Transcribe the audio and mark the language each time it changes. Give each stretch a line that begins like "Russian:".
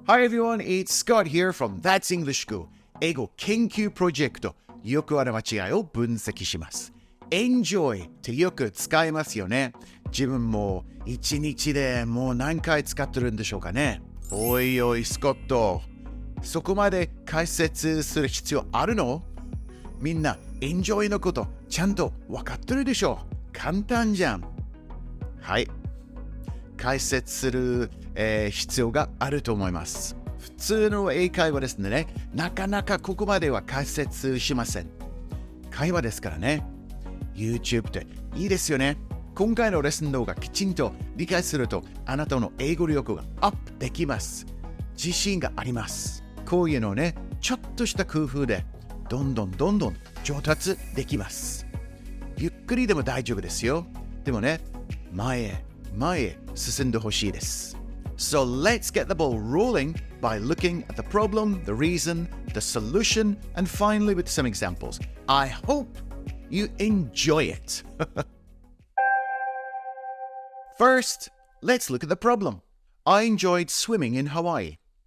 English: Hi everyone, it's Scott here from That's English School
Japanese: 英語研究プロジェクト。よくある間違いを分析します。enjoy ってよく使いますよね。自分も一日でもう何回使ってるんでしょうかね。おいおいスコット、そこまで解説する必要あるの？みんな enjoy のことちゃんと分かってるでしょ？簡単じゃん。はい。解説する、必要があると思います。普通の英会話ですね。なかなかここまでは解説しません。会話ですからね。 YouTube っていいですよね。今回のレッスン動画きちんと理解するとあなたの英語力がアップできます。自信があります。こういうのね、ちょっとした工夫でどんどん上達できます。ゆっくりでも大丈夫ですよ。でもね、前へ進んでほしいです。
English: So let's get the ball rolling by looking at the problem, the reason, the solution, and finally with some examples. I hope you enjoy it. First, let's look at the problem. I enjoyed swimming in Hawaii.